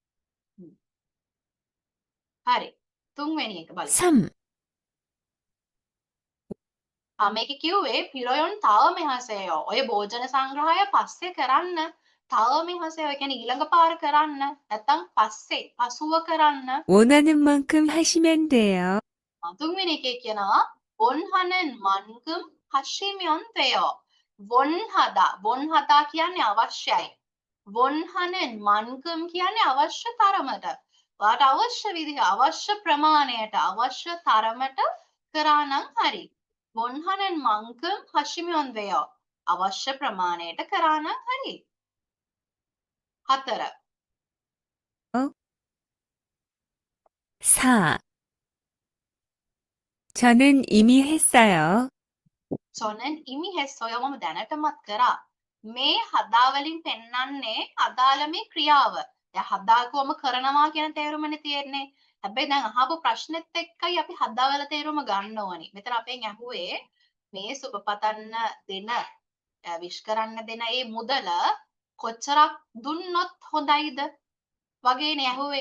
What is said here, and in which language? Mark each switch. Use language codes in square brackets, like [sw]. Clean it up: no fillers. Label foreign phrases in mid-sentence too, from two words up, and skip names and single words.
[si] හරි. තුන්වෙනි එක බලමු. 3. මේක කිව්වේ [ko] 필요한 다음에 하세요. [si] ඔය භෝජන සංග්‍රහය පස්සේ කරන්න. [ko] 다음에 하세요 [si] කියන්නේ ඊළඟ පාර කරන්න. නැත්තම් පස්සේ පසුව කරන්න. [ko] 원하는 만큼 하시면 돼요. [si] තුන්වෙනි එකේ කියනවා [ko] 원하는 만큼 하시면 돼요. [si] 원하다 කියන්නේ අවශ්‍යයි. [ko] 원하는 만큼 [si] කියන්නේ අවශ්‍ය තරමට. ඔයාට අවශ්‍ය විදිහ අවශ්‍ය ප්‍රමාණයට අවශ්‍ය තරමට කරා නම් හරි. [ko] 원하는 만큼 하시면 돼요. [si] අවශ්‍ය ප්‍රමාණයට කරා නම් හරි. 4. 4. [ko] 저는 이미 했어요. 저는 이미 했어요. [si] මම දැනටමත් කරා. මේ හදාවලින් පෙන්වන්නේ අදාළ මේ ක්‍රියාව. දැන් හදාකුවම කරනවා කියන තේරුමනේ තියෙන්නේ. හැබැයි දැන් අහපු ප්‍රශ්නෙත් එක්කයි අපි හදාවල තේරුම ගන්න ඕනි. මෙතන අපෙන් ඇහුවේ මේ සුබපතන්න දෙන විශ් කරන්න දෙන ඒ මුදල කොච්චරක් දුන්නොත් හොඳයිද වගේනේ ඇහුවේ.